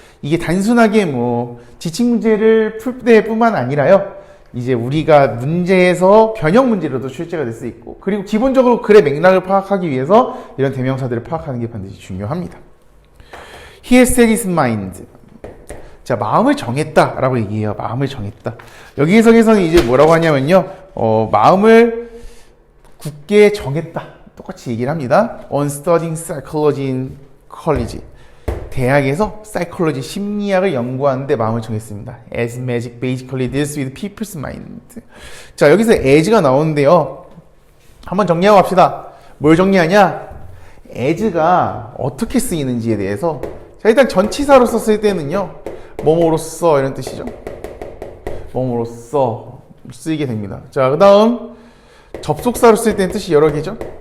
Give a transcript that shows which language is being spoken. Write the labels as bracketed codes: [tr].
[ko] 이게 단순하게 뭐 지식 문제를 풀 때뿐만 아니라요, 이제 우리가 문제에서 변형 문제로도 출제가 될 수 있고, 그리고 기본적으로 글의 맥락을 파악하기 위해서 이런 대명사들을 파악하는 게 반드시 중요합니다. [en] He has set his mind. [ko] 자, 마음을 정했다 라고 얘기해요. 마음을 정했다. 여기 해석에서는 이제 뭐라고 하냐면요, 마음을 굳게 정했다. 똑같이 얘기를 합니다. [en] On studying psychology in college. [ko] 대학에서 사이콜로지 심리학을 연구하는데 마음을 정했습니다. [en] As magic basically deals with people's mind. [ko] 자, 여기서 as가 나오는데요. 한번 정리하고 갑시다. 뭘 정리하냐? as가 어떻게 쓰이는지에 대해서. 자, 일단 전치사로 썼을 때는요, 뭐뭐로써 이런 뜻이죠. 뭐뭐로써 쓰이게 됩니다. 자, 그 다음 접속사로 쓸 때는 뜻이 여러 개죠.